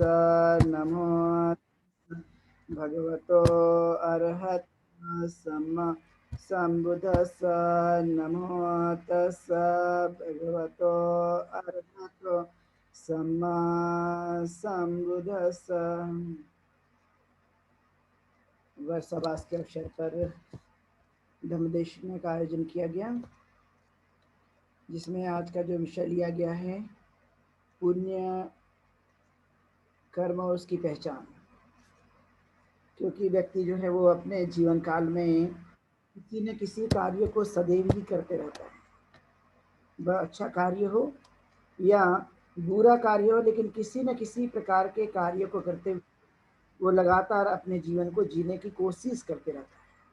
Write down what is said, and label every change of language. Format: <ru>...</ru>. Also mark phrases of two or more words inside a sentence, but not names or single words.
<pi>नमो भगवतो अर्हतो सम्मा सम्बुद्धस्स। नमो तस्स भगवतो अर्हतो सम्मा सम्बुद्धस्स।</pi> <hi>वर्षवास के अवसर पर धम्मदेशिका का आयोजन किया गया, जिसमें आज का जो विषय लिया गया है पुण्य कर्म और उसकी पहचान। क्योंकि व्यक्ति जो है वो अपने जीवन काल में किसी न किसी कार्य को सदैव ही करते रहता है, वह अच्छा कार्य हो या बुरा कार्य हो, लेकिन किसी न किसी प्रकार के कार्य को करते हुए वो लगातार अपने जीवन को जीने की कोशिश करते रहता है।</hi>